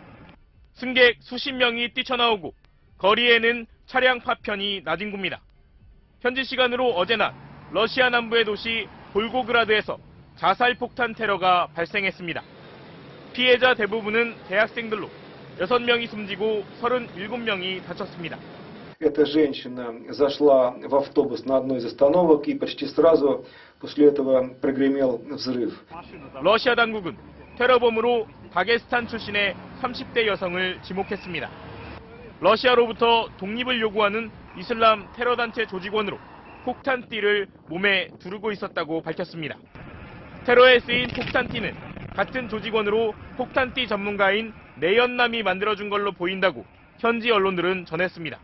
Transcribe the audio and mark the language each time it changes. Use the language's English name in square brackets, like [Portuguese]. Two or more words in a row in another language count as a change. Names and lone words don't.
[Korean] 승객 수십 명이 뛰쳐나오고 거리에는 차량 파편이 나뒹굽니다. 현지 시간으로 어제 낮 러시아 남부의 도시 볼고그라드에서 자살 폭탄 테러가 발생했습니다. 피해자 대부분은 대학생들로 6명이 숨지고 37명이 다쳤습니다. [Russian] Эта женщина зашла в автобус на одной из остановок и почти сразу после этого прогремел взрыв. [Korean] 러시아 당국은 테러범으로 다게스탄 출신의 30대 여성을 지목했습니다. 러시아로부터 독립을 요구하는 이슬람 테러단체 조직원으로 폭탄띠를 몸에 두르고 있었다고 밝혔습니다. 테러에 쓰인 폭탄띠는 같은 조직원으로 폭탄띠 전문가인 내연남이 만들어준 걸로 보인다고 현지 언론들은 전했습니다.